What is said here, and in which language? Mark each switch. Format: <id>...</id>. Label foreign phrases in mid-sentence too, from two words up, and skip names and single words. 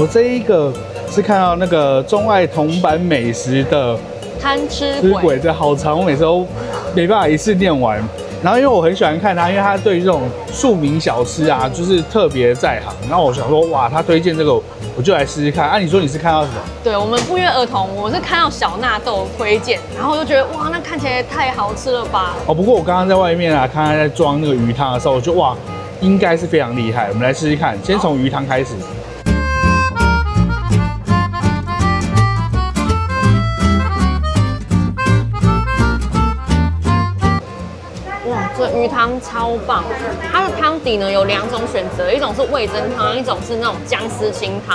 <zh>這一個是看到那個中愛銅板美食的貪吃鬼，這好長，我每次都沒辦法一次念完。然後因為我很喜歡看他，因為他對於這種庶民小吃啊，就是特別在行。然後我想說，哇，他推薦這個，我就來試試看。啊，你說你是看到什麼？對，我們不約而同，我是看到小納豆推薦，然後我就覺得，哇，那看起来也太好吃了吧。哦，不過我剛剛在外面啊，看他在裝那個魚湯的時候，我就哇，應該是非常厲害。我們來試試看，先從魚湯開始。这魚湯超棒，它的湯底呢有2種選擇，一種是味噌湯，一種是那種薑絲清湯。</zh>